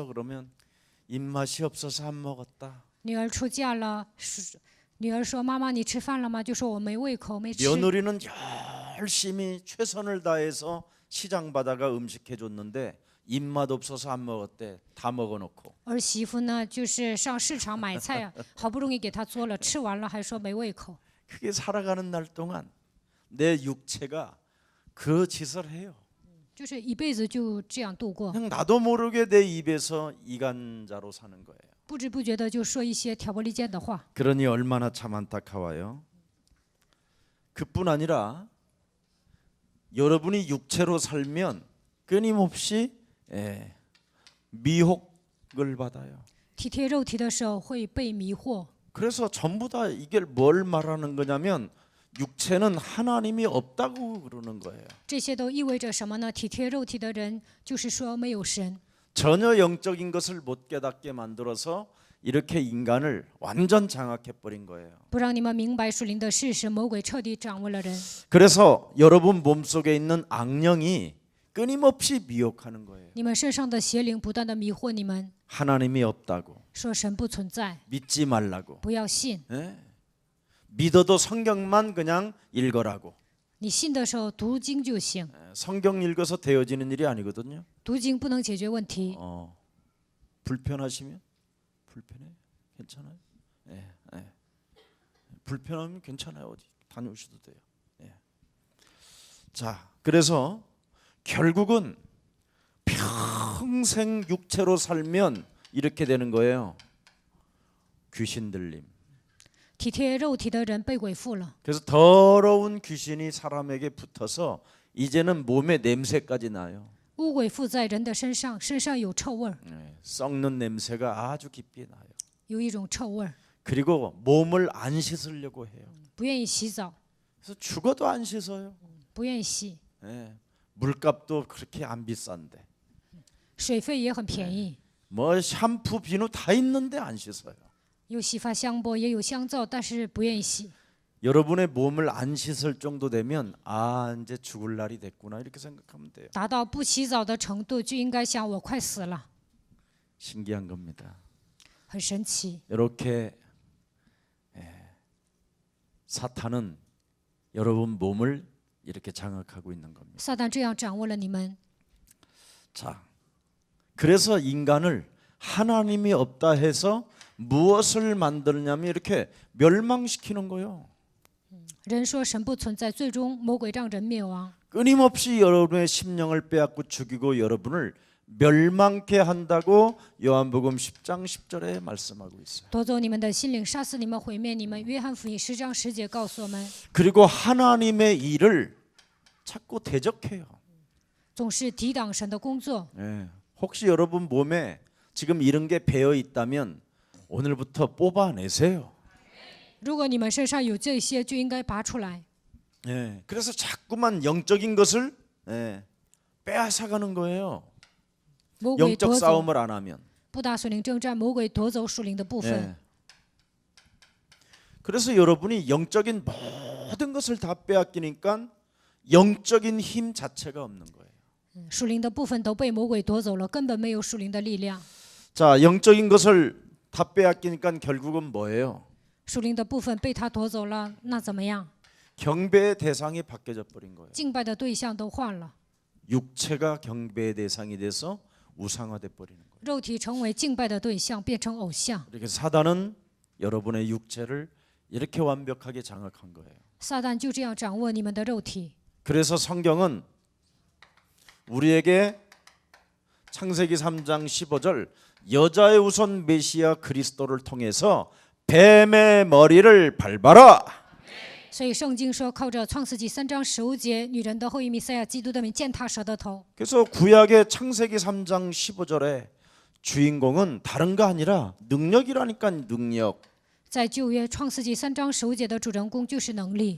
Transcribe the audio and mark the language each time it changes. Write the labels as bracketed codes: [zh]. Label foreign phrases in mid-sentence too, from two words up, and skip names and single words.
[ko] 그러면 입맛이 없어서 안 먹었다. [zh] 女儿出嫁了，女儿说：“妈妈，你吃饭了吗？”就说：“我没胃口，没吃。” [ko] 며느리는 열심히 최선을 다해서 시장 바다가 음식 해줬는데 입맛 없어서 안 먹었대. 다 먹어놓고. [zh] 儿媳妇呢，就是上市场买菜啊，好不容易给她做了，吃完了还说没胃口。 [ko] 그게 살아가는 날 동안 내 육체가 그 짓을 해요. [zh] 就是一辈子就这样度过， [ko] 그냥 나도 모르게 내 입에서 이간자로 사는 거예요. [zh] 不知不觉的就说一些挑拨离间的话。 [ko] 그러니 얼마나 참 안타까워요. 그뿐 아니라 여러분이 육체로 살면 끊임없이 미혹을 받아요. [zh] 体贴肉体的时候会被迷惑， [ko] 그래서 전부 다 이게 뭘 말하는 거냐면 육체는 하나님이 없다고 그러는 거예요. [zh] 这些都意味着什么呢？体贴肉体的人，就是说没有神， [ko] 전혀 영적인 것을 못 깨닫게 만들어서 이렇게 인간을 완전 장악해 버린 거예요. [zh] 不让你们明白属灵的事实，魔鬼彻底掌握了人。 [ko] 그래서 여러분 몸속에 있는 악령이 끊임없이 미혹하는 거예요. [zh] 你们身上的邪灵不断的迷惑你们， [ko] 하나님이 없다고, [zh] 说神不存在， [ko] 믿지 말라고, [zh] 不要信。 [ko] 예? 믿어도 성경만 그냥 읽어라고. [zh] 你信的时候读经就行， [ko] 예, 성경 읽어서 되어지는 일이 아니거든요. [zh] 读经不能解决问题。 [ko] 불편하시면 불편해, 괜찮아요. 예, 예. 불편하면 괜찮아요. 어디 다녀오셔도 돼요. 예. 자, 그래서 결국은 평생 육체로 살면 이렇게 되는 거예요. 귀신 들림. [zh] 体贴肉体的人被鬼附了， [ko] 그래서 더러운 귀신이 사람에게 붙어서 이제는 몸에 냄새까지 나요. [zh] 污鬼附在人的身上，身上有臭味儿， [ko] 예, 썩는 냄새가 아주 깊이 나요. [zh] 有一种臭味儿， [ko] 그리고 몸을 안 씻으려고 해요. [zh] 不愿意洗澡， [ko] 그래서 죽어도 안 씻어요. [zh] 不愿意洗， [ko] 예, 물값도 그렇게 안 비싼데 [zh] 水费也很便宜， [ko] 뭐 샴푸 비누 다 있는데 안 씻어요. [zh] 有洗发香波，也有香皂，但是不愿意洗。 [ko] 여러분의 몸을 안 씻을 정도 되면 아 이제 죽을 날이 됐구나 이렇게 생각하면 돼요. [zh] 达到不洗澡的程度，就应该想我快死了， [ko] 신기한 겁니다. [zh] 很神奇。 [ko] 이렇게 사탄은 여러분 몸을 이렇게 장악하고 있는 겁니다. [zh] 撒旦这样掌握了你们， [ko] 자, 그래서 인간을 하나님이 없다 해서 무엇을 만드느냐면 이렇게 멸망시키는 거예요. [zh] 人说神不存在，最终魔鬼让人灭亡。 [ko] 끊임없이 여러분의 심령을 빼앗고 죽이고 여러분을 멸망케 한다고 요한복음 10장 10절에 말씀하고 있어요. [zh] 夺走你们的心灵，杀死你们，毁灭你们。约翰福音10章10节告诉我们， [ko] 그리고 하나님의 일을 자꾸 대적해요. [zh] 总是抵挡神的工作。 [ko] 예. 혹시 여러분 몸에 지금 이런 게 배어 있다면 오늘부터 뽑아내세요. [zh] 如果你们身上有这些，就应该拔出来。 [ko] 예. 그래서 자꾸만 영적인 것을 빼앗아가는 거예요. [zh] 魔鬼 [ko] 영적 [zh] 夺走， [ko] 싸움을 안 하면. [zh] 不打属灵征战，魔鬼夺走属灵的部分。 [ko] 예. 그래서 여러분이 영적인 모든 것을 다 빼앗기니까 영적인 힘 자체가 없는 거예요. [zh] 属灵的部分都被魔鬼夺走了，根本没有属灵的力量。 [ko] 자, 영적인 것을 다 빼앗기니까 결국은 뭐예요? [zh] 属灵的部分被他夺走了，那怎么样？ [ko] 경배의 대상이 바뀌어져 버린 거예요. [zh] 敬拜的对象都换了， [ko] 육체가 경배의 대상이 돼서 우상화돼 버리는 거예요. [zh] 肉体成为敬拜的对象，变成偶像。 [ko] 이렇게 사단은 여러분의 육체를 이렇게 완벽하게 장악한 거예요. [zh] 撒旦就这样掌握你们的肉体。 [ko] 그래서 성경은 우리에게 창세기 3장 15절 여자의 우선 메시아 그리스도를 통해서 뱀의 머리를 밟아라. [zh] 所以圣经说，靠着创世纪3章15节，女人的后裔弥赛亚基督的名践踏蛇的头。 [ko] 그래서 구약의 창세기 3장 15절에 주인공은 다른 거 아니라 능력이라니까 능력. [zh] 在旧约创世纪3章15节的主人公就是能力。